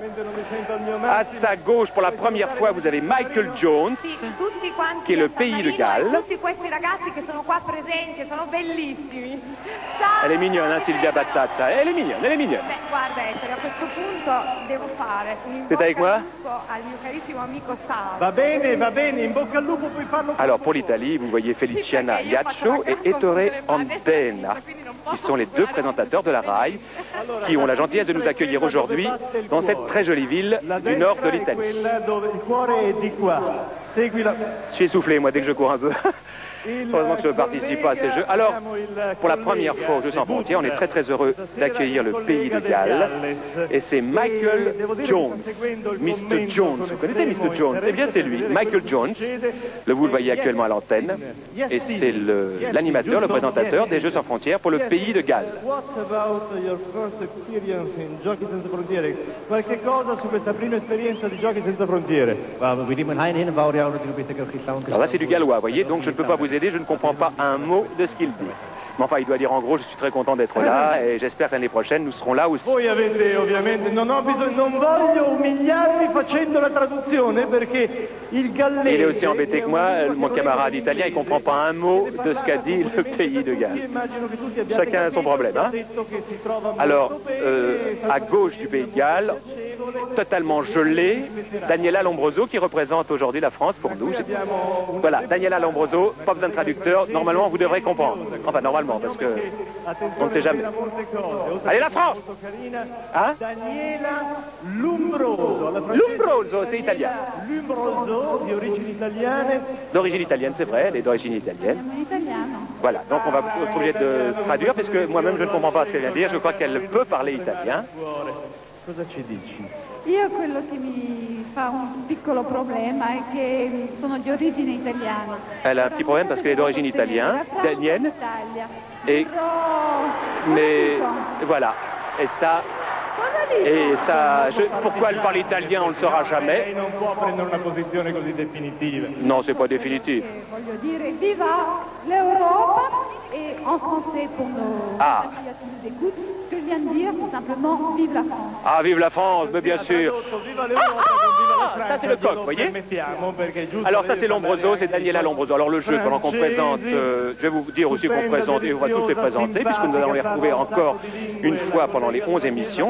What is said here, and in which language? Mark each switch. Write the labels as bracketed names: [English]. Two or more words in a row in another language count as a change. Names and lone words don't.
[French] À sa gauche, pour la première fois, vous avez Michael Jones, qui est le pays de Galles. Elle est mignonne, hein, Silvia Battazza. Elle est mignonne, elle est mignonne. C'est avec moi? [Italian] Va bene, in bocca al lupo, puoi farlo. [French] Alors pour l'Italie, vous voyez Feliciana Iaccio et Ettore Antena, qui sont les deux présentateurs de la RAI, qui ont la gentillesse de nous accueillir aujourd'hui dans cette très jolie ville du nord de l'Italie. Je suis essoufflé, moi, dès que je cours un peu. Heureusement que je participe pas à ces jeux. Alors, pour la première fois aux Jeux sans frontières, on est très heureux d'accueillir le pays de Galles. Et c'est Michael Jones. Mr. Jones. Vous connaissez Mr. Jones? Eh bien, c'est lui, Michael Jones. Vous le voyez actuellement à l'antenne. Et c'est l'animateur, le présentateur des Jeux sans frontières pour le pays de Galles. [Italian] Qualche cosa su questa prima esperienza di Giochi senza frontiere? [French] Alors là, c'est du gallois, vous voyez, donc je ne peux pas vous aider, je ne comprends pas un mot de ce qu'il dit. Mais enfin, il doit dire en gros, je suis très content d'être là et j'espère que l'année prochaine, nous serons là aussi. [Italian] Voi avete ovviamente, non voglio umiliarvi facendo la traduzione perché il gallese... [French] Il est aussi embêté que moi, mon camarade italien, il ne comprend pas un mot de ce qu'a dit le pays de Galles. Chacun a son problème, hein. Alors, à gauche du pays de Galles, totalement gelé, Daniela Lombroso qui représente aujourd'hui la France pour nous. Voilà, Daniela Lombroso, pas besoin de traducteur, normalement vous devrez comprendre. Enfin, normalement, parce que on ne sait jamais. Allez, la France! Hein? Daniela Lombroso. Lombroso, c'est italien. [Italian] Lombroso, di origini italiane. [French] D'origine italienne, c'est vrai, elle est d'origine italienne. Voilà, donc on va être obligé de traduire, puisque moi-même je ne comprends pas ce qu'elle vient de dire, je crois qu'elle peut parler italien. [Italian] Cosa ci dici? Io quello che mi fa un piccolo problema è che sono di origine italiana. [French] Elle a un petit problème parce qu'elle est d'origine italienne, et mais voilà, et ça, pourquoi elle parle italien, on ne le saura jamais. [Italian] Lei non può prendere una posizione così definitiva. [French] Non, c'est pas définitif. [Italian] Voglio dire, viva l'Europa [French] et en français pour nos compatriotes qui nous écoutent, ce que je viens de dire, c'est simplement vive la France. Ah, vive la France, mais bien sûr. Ça c'est le coq, vous voyez. Alors ça c'est Lombroso, c'est Daniela Lombroso. Alors le jeu, pendant qu'on présente, je vais vous dire aussi qu'on présente, et on va tous les présenter, puisque nous allons les retrouver encore une fois pendant les 11 émissions.